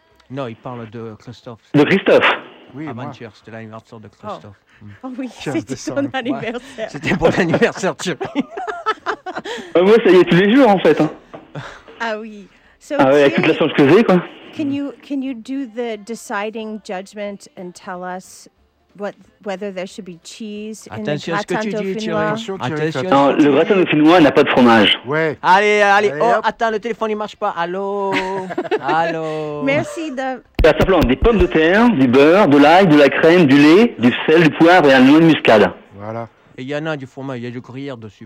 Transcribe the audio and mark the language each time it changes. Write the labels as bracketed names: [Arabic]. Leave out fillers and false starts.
[French] Non, il parle de Christophe. De Christophe. Oui, avant-hier, c'était l'anniversaire de Christophe. Oh, oh oui, c'était son anniversaire. Ouais. C'était pour l'anniversaire, Thierry. Moi, ouais, ça y est, tous les jours, en fait. Hein. Ah oui. So, ah oui, avec toute la chance que j'ai, quoi. [English] Can you do the deciding judgment and tell us what whether there should be cheese attention in the gratin dauphinois? Attention. [French] Non, le gratin dauphinois n'a pas de fromage. Ouais. Allez. Oh, hop. Attends, le téléphone ne marche pas. Allô. Allô. Merci de. Ça simplement des pommes de terre, du beurre, de l'ail, de la crème, du lait, du sel, du poivre et un noix de muscade. Voilà. Et il y en a du fromage, il y a du gruyère dessus.